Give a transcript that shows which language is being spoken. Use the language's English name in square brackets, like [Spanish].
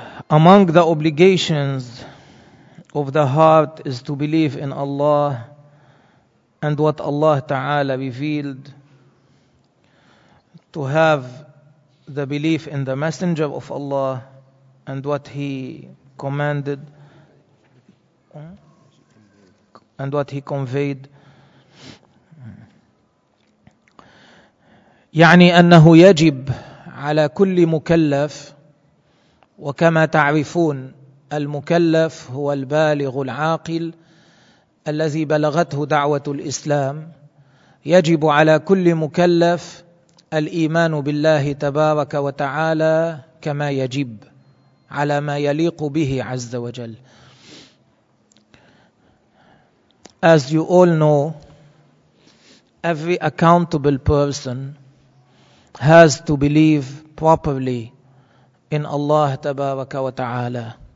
[English] Among the obligations of the heart is to believe in Allah and what Allah Ta'ala revealed, to have the belief in the Messenger of Allah and what he commanded and what he conveyed. [Arabic] يعني أنه يجب على كل مكلف، وكما تعرفون المكلف هو البالغ العاقل الذي بلغته دعوة الإسلام، يجب على كل مكلف الإيمان بالله تبارك وتعالى كما يجب على ما يليق به عز وجل. [English] As you all know, every accountable person has to believe properly in Allah [Arabic] تبارك وتعالى.